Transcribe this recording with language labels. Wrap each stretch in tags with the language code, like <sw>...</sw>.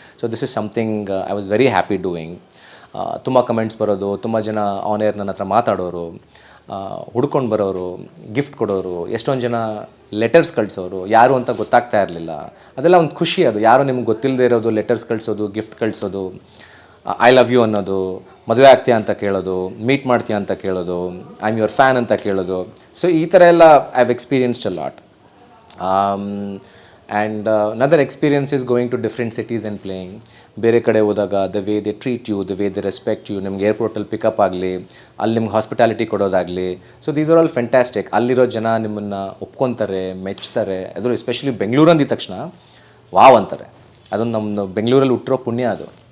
<kn>So</kn> <en>This is something I was very happy doing.</en> <kn>ತುಂಬ comments ಬರೋದು, ತುಂಬ ಜನ ಆನ್ ಏರ್ ನನ್ನ ಹತ್ರ ಮಾತಾಡೋರು, ಹುಡ್ಕೊಂಡು ಬರೋರು, ಗಿಫ್ಟ್ ಕೊಡೋರು, ಎಷ್ಟೊಂದು ಜನ ಲೆಟರ್ಸ್ ಕಳಿಸೋರು, ಯಾರು ಅಂತ ಗೊತ್ತಾಗ್ತಾ ಇರಲಿಲ್ಲ. ಅದೆಲ್ಲ ಒಂದು ಖುಷಿ. ಅದು ಯಾರೋ ನಿಮ್ಗೆ ಗೊತ್ತಿಲ್ಲದೆ ಇರೋದು ಲೆಟರ್ಸ್ ಕಳಿಸೋದು, ಗಿಫ್ಟ್ ಕಳಿಸೋದು,</kn> <en>I love you</en> <kn>ಅನ್ನೋದು, ಮದುವೆ ಆಗ್ತೀಯಾ ಅಂತ ಕೇಳೋದು, ಮೀಟ್ ಮಾಡ್ತೀಯಾ ಅಂತ ಕೇಳೋದು,</kn> <en>I am your fan</en> <kn>ಅಂತ ಕೇಳೋದು.</kn> <en>so</en> <kn>ಈ ಥರ ಎಲ್ಲ</kn> <en>I have experienced a lot. And another experience is going to different cities and playing.</en> <kn>ಬೇರೆ ಕಡೆ ಹೋದಾಗ</kn> <en>the way they treat you, the way they respect you,</en> <kn>ನಿಮ್ಗೆ ಏರ್ಪೋರ್ಟಲ್ಲಿ ಪಿಕಪ್ ಆಗಲಿ, ಅಲ್ಲಿ ನಿಮ್ಗೆ hospitality ಕೊಡೋದಾಗಲಿ. So</kn> <en>These are all fantastic.</en> <kn>ಅಲ್ಲಿರೋ ಜನ ನಿಮ್ಮನ್ನು ಒಪ್ಕೊತಾರೆ, ಮೆಚ್ತಾರೆ. ಅದು ಎಸ್ಪೆಷಲಿ ಬೆಂಗಳೂರು ಅಂದಿದ ತಕ್ಷಣ ವಾವ್ ಅಂತಾರೆ. ಅದೊಂದು ನಮ್ಮ ಬೆಂಗಳೂರಲ್ಲಿ ಹುಟ್ಟಿರೋ ಪುಣ್ಯ ಅದು.</kn>